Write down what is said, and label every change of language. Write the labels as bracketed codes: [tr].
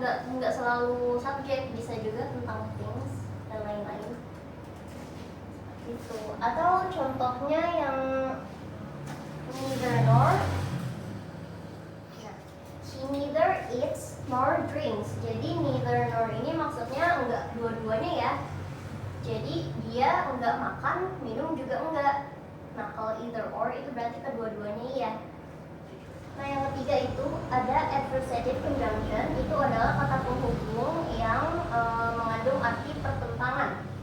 [id] Enggak selalu subjek, bisa juga tentang things dan lain-lain. Gitu. Atau contohnya yang neither nor. [en] Nah, he neither eats nor drinks. [id] Jadi neither nor ini maksudnya enggak dua-duanya ya. Jadi dia enggak makan, minum juga enggak. Nah, kalau either or itu berarti kedua-duanya iya. Nah, yang ketiga itu ada adversative conjunction. Itu adalah kata penghubung yang mengandung arti pertentangan.